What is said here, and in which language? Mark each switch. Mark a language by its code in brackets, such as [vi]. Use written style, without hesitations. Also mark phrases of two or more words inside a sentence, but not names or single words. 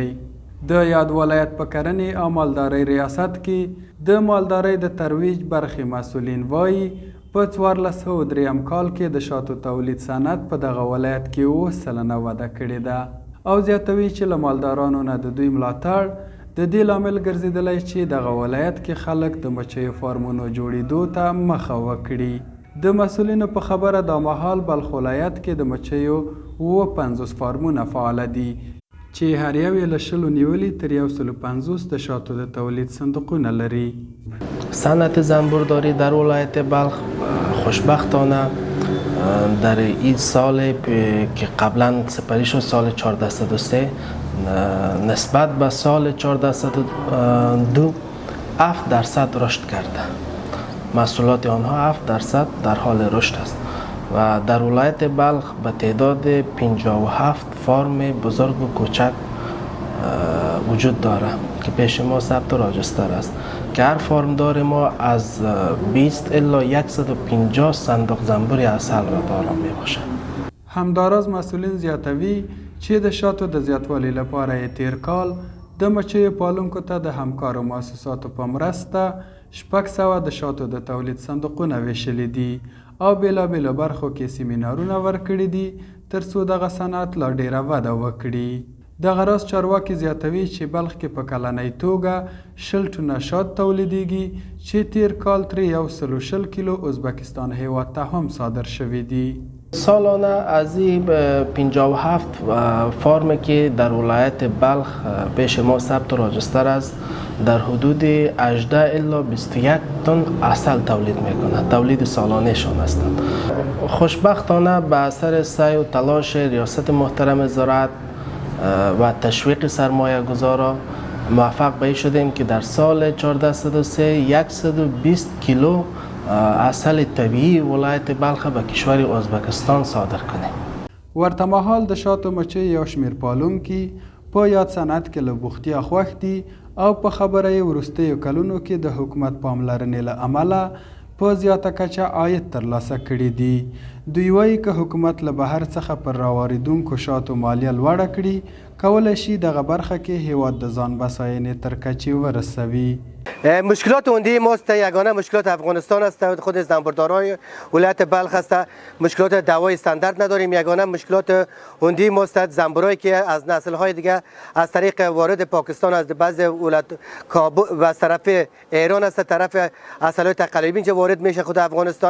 [ps] د یاد ولایت په کرنې او مالدارۍ ریاست کې د مالدارۍ د ترویج برخې مسؤلین وایي په 1403 کال کې د شاتو تولید صنعت په دغه ولایت کې اووه سلنه وده کړې ده او زیاتوي چې له مالدارانو نه د دوی ملاتړ د دې لامل ګرځېدلی چې دغه ولایت کې خلک د مچیو فارمونو جوړېدو ته مخه وکړي. د مسؤلینو په خبره دا مهال بلخ ولایت کې د مچیو 50 فارمونه فعاله دي چې هر یو یې له 20 نیولي تر 150 د شاتو د تولید صندوقونه لري. [fa] صنعت زنبورداری در ولایت بلخ خوشبختانه در این سال که قبلا سپری شد سال 1403 نسبت به سال 1402 7% رشد کرده. محصولات آنها 7% در حال رشد است و در ولایت بلخ به تعداد 57 فارم بزرگ و کوچک وجود دارد که پیش ما ثبت و راجستر است که هر فارمدار ما از 20 الی 150 صندوق زنبور عسل را دارا می باشد. [ps] همداراز مسئولین زیاتوي چې د شاتو د زیاتوالي لپاره یې تیر کال د مچیو پالونکو ته د همکارو مؤسساتو په مرسته 600 د شاتو د تولید صندوقونه ویشلي دي او بېلابېلو برخو کې سیمینارونه ورکړي دي تر څو دغه صنعت لا ډیره وده وکړي. دغه راز چارواکي زیاتوي چې بلخ کې په کلنۍ توګه 20 ټنه شات تولیدیږي چې تیر کال ترې 120 کیلو ازبکستان هیواد ته هم صادر شوي دي. [fa] سالانه از این 57 فارمی که در ولایت بلخ پیش ما ثبت و راجستر است در حدود 18 الی 21 تن عسل تولید میکنند. تولید سالانه شان هستند. خوشبختانه به اثر سعی و تلاش ریاست محترم زراعت و تشویق سرمایه گذارا موفق به شدیم که در سال 1403 120 کیلو عسل طبیعی ولایت بلخ به کشور ازبکستان صادر کنیم. [ps] ورته مهال د شاتو مچۍ یو شمیر پالونکي په یاد صنعت کې له بوختیا خوښ دي او په خبره یې وروستیو کلونو کې د حکومت پاملرنې له امله په زیاته کچه عاید ترلاسه کړي دي. دوی وایي که حکومت له بهر څخه پر راواردونکو شاتو مالیه لوړه کړي کولی شي دغه برخه کې هیواد د ځان بساینې تر کچې ورسوي. [fa] مشکلات عمده ماست یگانه مشکلات افغانستان است. خود زنبوردارای ولایت بلخ است. مشکلات دوای استاندارد نداریم. یگانه مشکلات عمده ماست زنبورایی که از نسل‌های دیگه از طریق وارد پاکستان از بعضی ولایت کابل و از طرف ایران است طرف عسل‌های تقلیبی که وارد میشه خود افغانستان.